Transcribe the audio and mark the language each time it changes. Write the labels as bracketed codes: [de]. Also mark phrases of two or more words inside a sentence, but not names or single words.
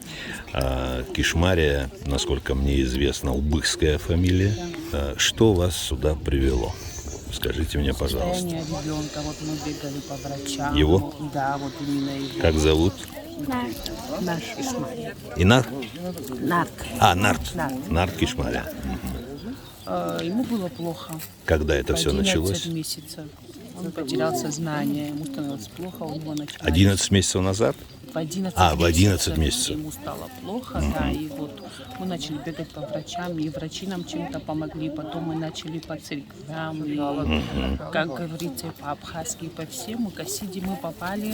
[ru] Кишмария, насколько мне известно, убыхская фамилия. Что вас сюда привело? Скажите мне, пожалуйста. Состояние ребенка, вот мы бегали по врачам. Его? Да, вот именно его. Как зовут? Наш Исмаил. Инар? Нарк. Нарт. Нарт. Нарт Кишмария. Ему было плохо. Когда это все 11 началось? месяцев. Он потерял сознание, ему становилось плохо, у него началось... 11 месяцев назад? В 11 в 11 месяцев. Ему стало плохо, да, и вот мы начали бегать по врачам, и врачи нам чем-то помогли, потом мы начали по церквям, и, как говорится, по-абхазски, по всему, к Асиде мы попали...